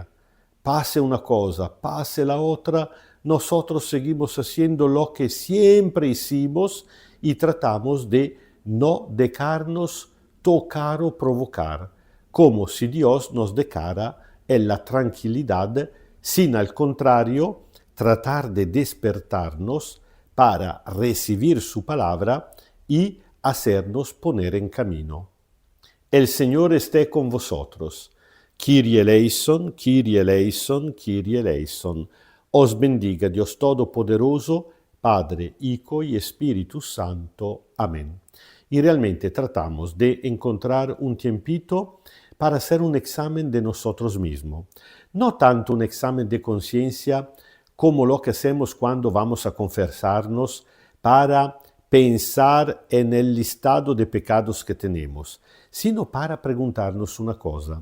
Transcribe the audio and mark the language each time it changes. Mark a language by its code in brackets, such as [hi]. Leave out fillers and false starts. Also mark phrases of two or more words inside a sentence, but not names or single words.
[es] Pase una cosa, pase la otra, nosotros seguimos haciendo lo que siempre hicimos y tratamos de no dejarnos tocar o provocar, como si Dios nos dejara en la tranquilidad, sin al contrario tratar de despertarnos para recibir su palabra y hacernos poner en camino. El Señor esté con vosotros. [el] Κύριε ελέησον, Κύριε ελέησον, Κύριε ελέησον. [es] Os bendiga Dios Todopoderoso, Padre, Hijo y Espíritu Santo. Amén. Y realmente tratamos de encontrar un tiempito para hacer un examen de nosotros mismos. No tanto un examen de conciencia como lo que hacemos cuando vamos a confesarnos para pensar en el listado de pecados que tenemos, sino para preguntarnos una cosa.